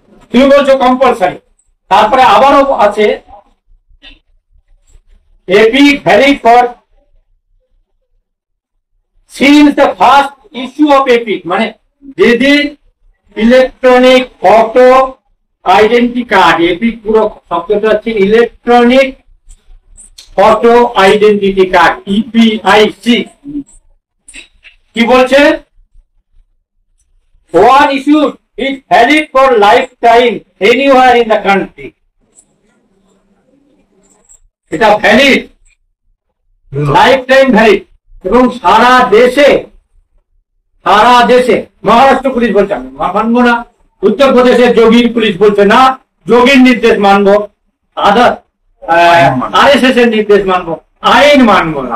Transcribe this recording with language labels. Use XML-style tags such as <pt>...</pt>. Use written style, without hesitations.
<bn>তুমি বলছো কম্পালসারি। তারপরে আবারও আছে epic</bn> <en>valid for since the first issue of EPIC,</en> <bn>মানে যেদিন electronic photo identity card, epic পুরো শব্দটা হচ্ছে electronic photo identity card, EPIC. কি বলছে?</bn> <en>One issue is valid for lifetime anywhere in the country.</en> <bn>এটা ভ্যালিড, লাইফ টাইম ভ্যালিড, এবং সারা দেশে, সারা দেশে। মহারাষ্ট্র পুলিশ বলছে আমি মানবো না, উত্তরপ্রদেশের যোগীর পুলিশ বলছে না, যোগীর নির্দেশ মানবো, আদার RSS এর নির্দেশ মানবো, আইন মানবো না।</bn>